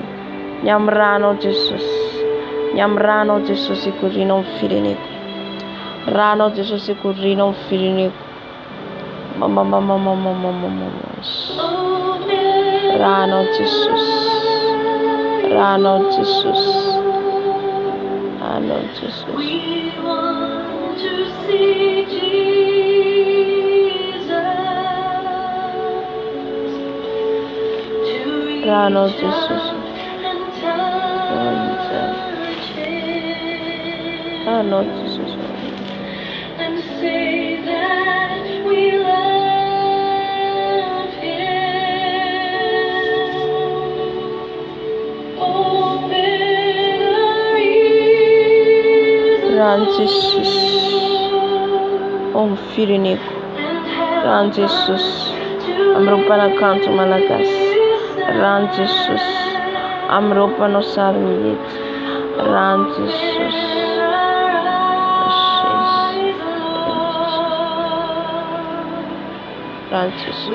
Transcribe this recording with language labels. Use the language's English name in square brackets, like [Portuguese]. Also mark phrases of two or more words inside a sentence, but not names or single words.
[Malagasy] Ny amin'ny rano Jesosy, ny amin'ny rano Jesosy ikorina ao amin'ny fireneko. Rano Jesosy ikorina ao amin'ny fireneko. Rano Jesosy, rano Jesosy, rano Jesosy. [English] We want to see Jesus. [Malagasy] Rano Jesosy, rano Jesosy. [English] And say that we love Him. Open our ears [Malagasy] Rano Jesosy ao amin'ny fireneko. Rano Jesosy amin'ireo mpanakanto malagasy. Rano Jesosy amin'ireo mpanao sarimihety. Rano Jesosy. Rano Jesosy.